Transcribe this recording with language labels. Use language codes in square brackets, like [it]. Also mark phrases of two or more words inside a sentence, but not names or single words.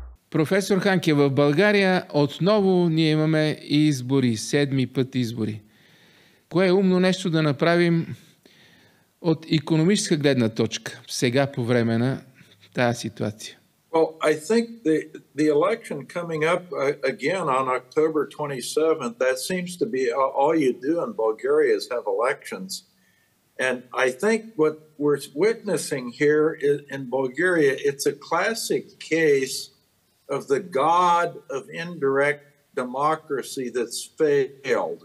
[bg] Професор Ханке, в България отново ние имаме избори, 7-ми път избори. Кое е умно нещо да направим от икономическа гледна точка, сега по време на тази ситуация? [en] Well, I think the election coming up again on October 27th, that seems to be all you do in Bulgaria is have elections. And I think what we're witnessing here in Bulgaria, it's a classic case of the god of indirect democracy that's failed.